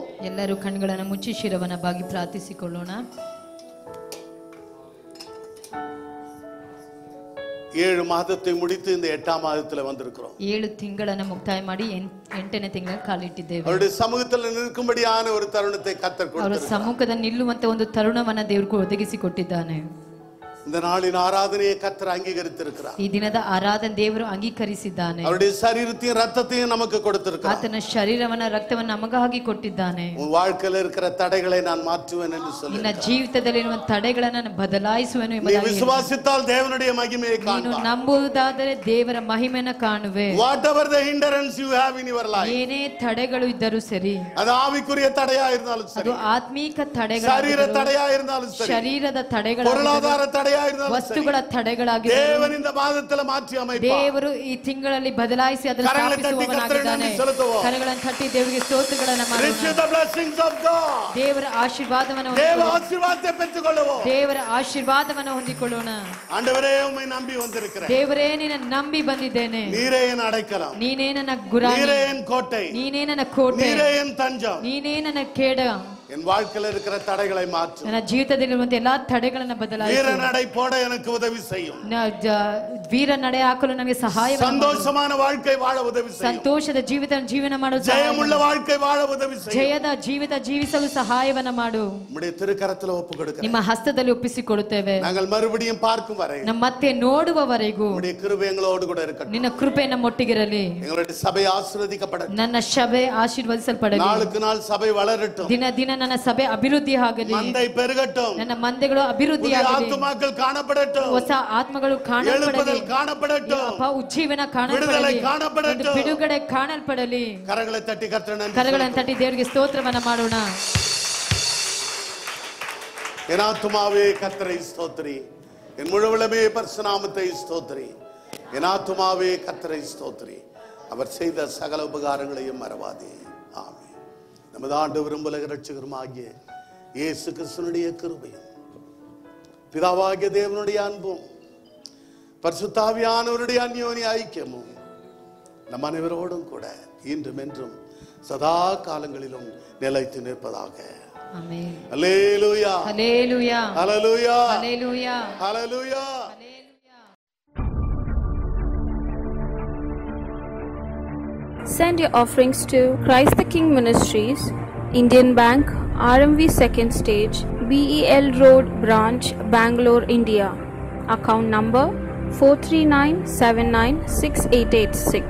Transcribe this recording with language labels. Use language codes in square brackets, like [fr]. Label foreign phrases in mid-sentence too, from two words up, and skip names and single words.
[kn] ಎಲ್ಲರೂ ಕಣ್ಣುಗಳನ್ನು ಮುಚ್ಚಿ ಶಿರವನ್ನ ಬಾಗಿ ಪ್ರಾರ್ಥಿಸಿಕೊಳ್ಳೋಣ. [ta] 7 மாதத்தை முடித்து இந்த 8ஆம் மாதத்துல வந்திருக்கிறோம். [kn] 7 ತಿಂಗಳನ್ನು ಮುಕ್ತಾಯ ಮಾಡಿ 8ನೇ ತಿಂಗಳಿಗೆ ಕಾಲಿಟ್ಟಿದ್ದೇವೆ. [ta] அவருடைய சமூகத்தில் நிற்கும்படியான ஒரு தருணத்தை கர்த்தர் [kn] ಅವರ [ta] கொடுத்தார். [kn] ಸಮ್ಮುಖದಲ್ಲಿ ನಿಲ್ಲುವಂತ ಒಂದು ತರುಣವನ್ನ ದೇವರು ಒದಗಿಸಿಕೊಟ್ಟಿದ್ದಾನೆ. [ta] இந்த நாளின் ஆராதனையை கர்த்தர் அங்கீகரித்திருக்கிறார். [kn] ಈ ದಿನದ ಆರಾಧನೆ ದೇವರು ಅಂಗೀಕರಿಸಿದ್ದಾನೆ. [ta] அவருடைய சரீரத்தையும் ரத்தத்தையும் நமக்கு கொடுத்திருக்கிறார். [kn] ಆತನ ಶರೀರವನ್ನ ರಕ್ತವನ್ನ ನಮಗಾಗಿ ಕೊಟ್ಟಿದ್ದಾನೆ. [ta] உன் வாழ்க்கையில் இருக்கிற தடைகளை நான் மாற்றுவேன் என்று [kn] ನಿನ್ನ [ta] சொல்லியிருக்கிறார். [kn] ಜೀವಿತದಲ್ಲಿರುವ ತಡೆಗಳನ್ನು ನಾನು ಬದಲಾಯಿಸುವೆನು [ta] நீ [kn] ಎಂಬುದಾಗಿ [ta] விசுவாசித்தால் தேவனுடைய மகிமையை [kn] ನೀನು [ta] காண்பாய். [kn] ನಂಬುವುದಾದರೆ ದೇವರ ಮಹಿಮೆಯನ್ನು ಕಾಣುವೆ. [en] whatever the hindrance you have in your life, [kn] ಏನೇ ತಡೆಗಳು ಇದ್ದರೂ ಸರಿ, [ta] அது ஆவிக்குரிய தடையா இருந்தாலும் சரி, [kn] ಅದು ಆತ್ಮೀಕ [ta] சரீர [kn] ತಡೆಗಳು, [ta] தடையா இருந்தாலும் சரி, [kn] ಶರೀರದ ತಡೆಗಳು, [ta] பொருளாதார தடையா இருந்தாலும் சரி, [kn] ವಸ್ತುಗಳ ತಡೆಗಳಾಗಿ [ta] தேவன் இந்த மாதத்துல மாற்றி அமைப்பார். [kn] ದೇವರು ಈ ತಿಂಗಳಲ್ಲಿ ಬದಲಾಯಿಸಿ ಅದನ್ನು ಸ್ಥಾಪಿಸುವವನಾಗಿದ್ದಾನೆ. ಕರಗಳನ್ನು ತಟ್ಟಿ ದೇವರಿಗೆ ಸ್ತೋತ್ರಗಳನ್ನು ಮಾಡೋಣ. [en] Receive the blessings of God. [kn] ದೇವರ ಆಶೀರ್ವಾದವನ್ನು [ta] தேவ [kn] ಹೊಂದಿಕೊಳ್ಳೋಣ. [ta] ஆசீர்வாதத்தை பெற்றுக்கொள்வோம். [kn] ದೇವರ ಆಶೀರ್ವಾದವನ್ನು ಹೊಂದಿಕೊಳ್ಳೋಣ. [ta] ஆண்டவரே உம்மை நம்பி வந்திருக்கிறேன். [kn] ದೇವರೇ ನಿನ್ನ ನಂಬಿ ಬಂದಿದ್ದೇನೆ. [ta] நீரே என் அடைக்கலம், [kn] ನೀನೇ ನನ್ನ ಗುರಾಣಿ, [ta] நீரே என் கோட்டை, [kn] ನೀನೇ ನನ್ನ ಕೋಟೆ, [ta] நீரே என் தஞ்சம். [kn] ನೀನೇ ನನ್ನ ಕೇಡ. [ta] என் வாழ்க்கையில் இருக்கிற தடைகளை மாற்றும். [kn] ನನ್ನ ಜೀವಿತದಲ್ಲಿರುವಂತ ಎಲ್ಲಾ ತಡೆಗಳನ್ನು ಬದಲಾಯಿಸು. [ta] வீர நடை போட எனக்கு உதவி செய்யும். [kn] ವೀರ ನಡೆ ಹಾಕಲು ನನಗೆ ಸಹಾಯ. [ta] சந்தோஷமான வாழ்க்கை வாழ உதவி செய்யும். [kn] ಸಂತೋಷದ ಜೀವನ ಮಾಡಲು, [ta] ஜெயமுள்ள வாழ்க்கை வாழ உதவி செய்யும். [kn] ಜಯದ ಜೀವಿತ ಜೀವಿಸಲು ಸಹಾಯವನ್ನ ಮಾಡು. [ta] நம்முடைய திருக்கரத்தில் ஒப்பு கொடுக்கிறேன். [kn] ನಿಮ್ಮ ಹಸ್ತದಲ್ಲಿ ಒಪ್ಪಿಸಿಕೊಡುತ್ತೇವೆ. [ta] நாங்கள் மறுபடியும் பார்க்கும் வரை [kn] ನಮ್ಮ ಮತ್ತೆ ನೋಡುವವರೆಗೂ [ta] நம்முடைய கிருபை எங்களோடு கூட இருக்கட்டும். [kn] ನಿನ್ನ ಕೃಪೆ ನಮ್ಮೊಟ್ಟಿಗಿರಲಿ. [ta] எங்களுடைய சபை ஆசீர்வதிக்கப்படட்டும். [kn] ನನ್ನ ಸಭೆ ಆಶೀರ್ವದಿಸಲ್ಪಡಲಿ. [ta] நாளுக்கு நாள் சபை வளரட்டும். [kn] ದಿನ ದಿನ ನನ್ನ ಸಭೆ ಅಭಿವೃದ್ಧಿ ಆಗಲಿ. [ta] மந்தை பெருகட்டும். [kn] ನನ್ನ ಮಂದೆಗಳು ಅಭಿವೃದ್ಧಿ [ta] புதிய [kn] ಆಗಲಿ. [ta] ஆத்துமாக்கள் காணப்படட்டும். [kn] ಹೊಸ ಆತ್ಮಗಳು ಕಾಣಲ್ಪಡಲಿ. [ta] எழுப்புதல் காணப்படட்டும். [kn] ಉಜ್ಜೀವನ [ta] விடுதலை [kn] ಕಾಣಲ್ಪಡಲಿ. [ta] காணப்படட்டும். [kn] ಬಿಡುಗಡೆ ಕಾಣಲ್ಪಡಲಿ. [ta] கரங்களை தட்டி கர்த்தரை நன்றி [kn] ಕರಗಳನ್ನು ತಟ್ಟಿ ದೇವರಿಗೆ ಸ್ತೋತ್ರವನ್ನ ಮಾಡೋಣ. [ta] என் ஆத்துமாவே கர்த்தரை ஸ்தோத்திரி, என் முழுவலமே பரிசுநாமத்தை ஸ்தோத்திரி. என் ஆத்துமாவே கர்த்தரை ஸ்தோத்திரி, அவர் செய்த சகல உபகாரங்களையும் மறவாதே. ஆமென். நமது ஆண்டவரும் உலக இரட்சகருமாகிய இயேசு கிறிஸ்துவினுடைய கிருபையும் பிதாவாகிய தேவனுடைய அன்பும் பரிசுத்தாவியானவருடைய அந்யோன்ய ஐக்கியமும் நம் அனைவரோடும் கூட இன்றும் என்றும் சதா காலங்களிலும் நிலைத்து நிற்பதாக. [kn] ಆಮೆನ್. [ta] அல்லேலூயா, [kn] ಹಲ್ಲೆಲೂಯಾ, [ta] அல்லேலூயா, [kn] ಹಲ್ಲೆಲೂಯಾ, [ta] அல்லேலூயா. [en] Send your offerings to Christ the King Ministries, Indian Bank, RMV 2nd Stage, BEL Road Branch, Bangalore, India. Account number 439796886.